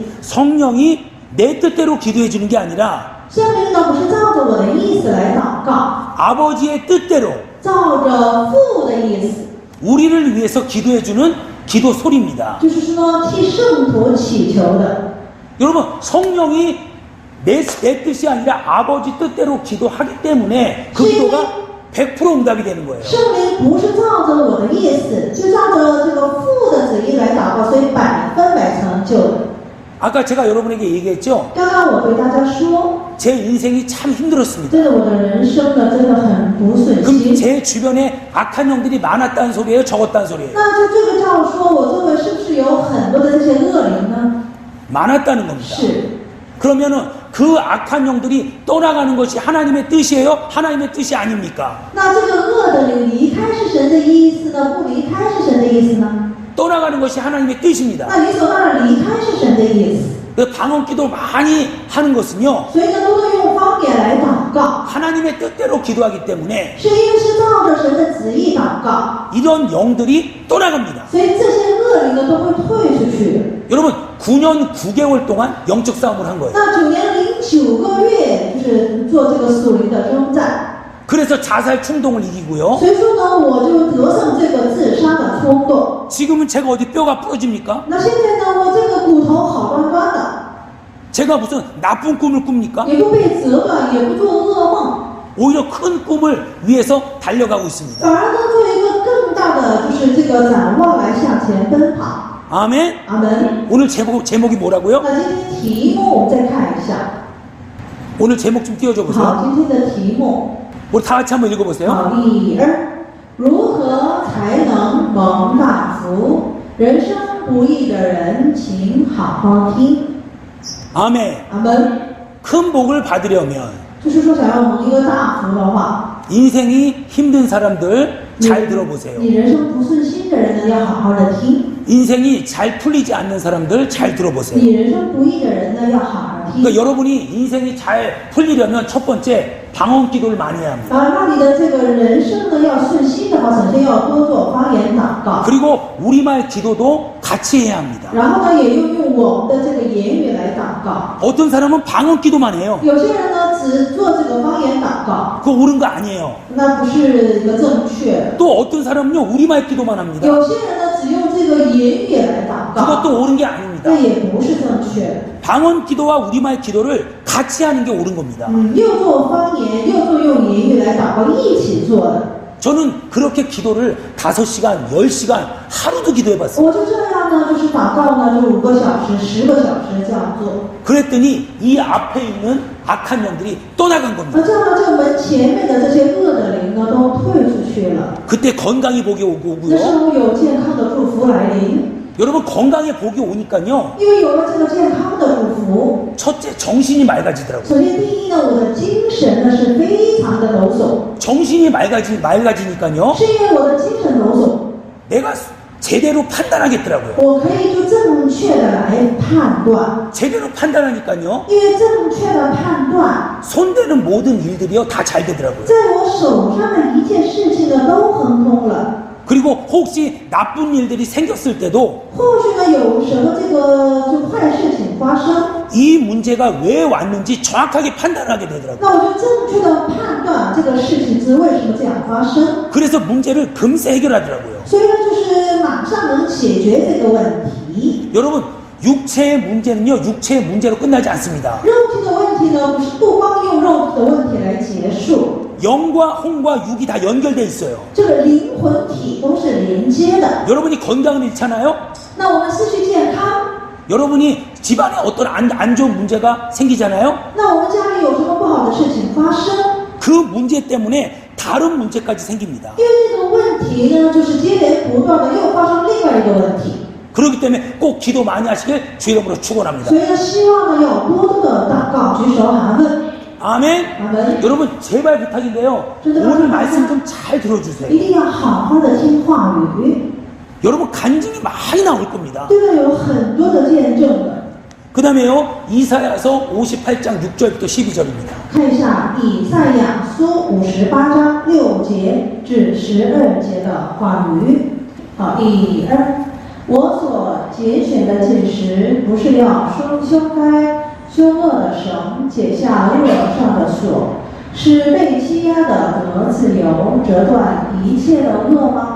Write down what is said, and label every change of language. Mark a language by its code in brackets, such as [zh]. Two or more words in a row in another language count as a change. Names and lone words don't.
[ko] 성령이 내 뜻대로 기도해 주는 게 아니라 [zh] 圣灵呢不是照着我的意思来祷告， [ko] 아버지의 뜻대로 [zh] 照着父的意思， [ko] 우리를 위해서 기도해 주는 기도 소리입니다. [zh] 就是说替圣徒祈求的。 [ko] 여러분 성령이 내 뜻이 아니라 아버지 뜻대로 기도하기 때문에 그 기도가 100% 응답이 되는 거예요. [zh] 圣灵不是照着我的意思，是照着这个父的旨意来祷告，所以100%成就的。 [ko] 아까 제가 여러분에게 얘기했죠. [zh] 刚刚我对大家说， [ko] 제 인생이 참 힘들었습니다. [zh] 真的我的人生呢，真的很不顺 [ko] 그럼 [zh] 心。 [ko] 제 주변에 악한 영들이 많았다는 소리예요? 적었다는 소리예요? [zh] 那就这个照说，我周围是不是有很多的这些恶灵呢？ [ko] 많았다는 겁니다. [zh] 是， [ko] 그러면은 그 악한 영들이 떠나가는 것이 하나님의 뜻이에요? 하나님의 뜻이 아닙니까? [zh] 那这个恶的灵离开是神的意思呢，不离开是神的意思呢？ [ko] 떠나가는 것이 하나님의 뜻입니다. [zh] 那理所当然离开是神的意思。 [ko] 그 방언 기도 많이 하는 것은요, [zh] 所以呢，多多用方言来祷告， [ko] 하나님의 뜻대로 기도하기 때문에 [zh] 是因为是照着神的旨意祷告， [ko] 이런 영들이 떠나갑니다. [zh] 所以这些恶灵呢都会退出去的。 [ko] 여러분 9년 9개월 동안 영적 싸움을 한 거예요. [zh] 那9年09个月就是做这个属灵的征战， [ko] 그래서 자살 충동을 이기고요. [zh] 所以说呢，我就得胜这个自杀的冲动。 [ko] 지금은 제가 어디 뼈가 부러집니까? [zh] 那现在呢，我这个骨头好端端的， [ko] 제가 무슨 나쁜 꿈을 꿉니까? [zh] 也不被折断，也不做噩梦， [ko] 오히려 큰 꿈을 위해서 달려가고 있습니다. [zh] 反而呢，做一个更大的就是这个展望来向前奔跑。 [ko] 아멘. [zh] 阿门。 [ko] 오늘 제목이 뭐라고요? [zh] 那今天题目我们再看一下。 [ko] 오늘 제목 좀 띄워줘 [zh] 好， [ko] 보세요. [zh] 今天的题目。 [ko] 우리 다 같이 한번 읽어보세요. [zh] 好，1、2，如何才能蒙大福？人生不易的人，请好好听。 [ko] 아멘. [zh] 阿门。 [ko] 큰 복을 받으려면 [zh] 就是说，想要蒙一个大福的话， [ko] 인생이 힘든 사람들 잘 들어보세요. [zh] 你人生不顺心的人呢，要好好的听； [ko] 인생이 잘 풀리지 않는 사람들 잘 들어보세요. [zh] 你人生不易的人呢，要好好听。 [ko] 그러니까 여러분이 인생이 잘 풀리려면 첫 번째 방언 기도를 많이 해야 합니다. [zh] 让你的这个人生呢要顺心的话，首先要多做方言祷告， [ko] 그리고 우리말 기도도 같이 해야 합니다. [zh] 然后呢，也用我们的这个言语来祷告。 [ko] 어떤 사람은 방언 기도만 해요. [zh] 有些人呢，只做这个方言祷告， [ko] 그거 옳은 거 아니에요. [zh] 那不是一个正确。 [ko] 또 어떤 사람은요 우리말 기도만 합니다. [zh] 有些人呢，只用这个言语来祷告， [ko] 그것도 옳은 게 아닙니다. [zh] 这也不是正确。 [ko] 방언 기도와 우리말 기도를 같이 하는 게 옳은 겁니다. [zh] 又做方言，又做用言语来祷告，一起做的。 [ko] 저는 그렇게 기도를 5시간, 10시간 하루도 기도해봤어요. [zh] 我就这样呢，就是祷告呢，就5个小时、10个小时这样做。 [ko] 그랬더니 이 앞에 있는 악한 영들이 떠나간 겁니다. [zh] 这样呢，这个门前面的这些恶的灵呢，都退出去了。 [ko] 그때 건강이 복이 오고요. [zh] 那时候有健康的祝福来临， [ko] 여러분 건강에 복이 오니까요. [zh] 因为有了这个健康的祝福， [ko] 첫째 정신이 맑아지더라고요. [zh] 首先第一呢，我的精神呢是非常的抖擞， [ko] 정신이 맑아지니까요. [zh] 是因为我的精神抖擞。 [ko] 내가 제대로 판단하겠더라고요. [zh] 我可以就正确的来判断， [ko] 제대로 판단하니까요. [zh] 因为正确的判断， [ko] 손대는 모든 일들이요 다 잘 되더라고요. [zh] 在我手上的一切事情呢都亨通了。 [ko] 그리고 혹시 나쁜 일들이 생겼을 때도 [zh] 或许呢，有时候这个就坏事情发生， [ko] 이 문제가 왜 왔는지 정확하게 판단하게 되더라고요. [zh] 那我就正确的判断这个事情是为什么这样发生， [ko] 그래서 문제를 금세 해결하더라고요. [zh] 所以呢，就是马上能解决这个问题。 [ko] 여러분 육체의 문제는요 육체의 문제로 끝나지 않습니다. [zh] 肉体的问题呢，不光用肉体的问题来结束， [ko] 영과 혼과 육이 다 연결돼 있어요. [zh] 这个灵魂体都是连接的。 [ko] 여러분이 건강을 잃잖아요. [zh] 那我们失去健康， [ko] 여러분이 집안에 어떤 안 좋은 문제가 생기잖아요. [zh] 那我们家里有什么不好的事情发生？ [ko] 그 문제 때문에 다른 문제까지 생깁니다. [zh] 因为这个问题呢，就是接连不断的又发生另外一个问题， [ko] 그렇기 때문에 꼭 기도 많이 하시길 주 이름으로 축원합니다. [zh] 所以呢，希望呢要多多的祷告，举手喊问， [ko] 아멘. [zh] 阿门。 [ko] 여러분 제발 부탁인데요. 오늘 말씀 좀 잘 들어주세요. [zh] 一定要好好的听话语， [ko] 여러분 간증이 많이 나올 겁니다. [zh] 对吧？有很多的见证的。 [ko] 그 다음에요 이사야서 58장 6절부터 12절입니다. [zh] 看一下以赛亚书58章6节至12节的话语。好，1、2，我所拣选的禁食，不是要修开凶恶的绳，解下恶上的锁，使被欺压的得自由，折断一切的恶吗？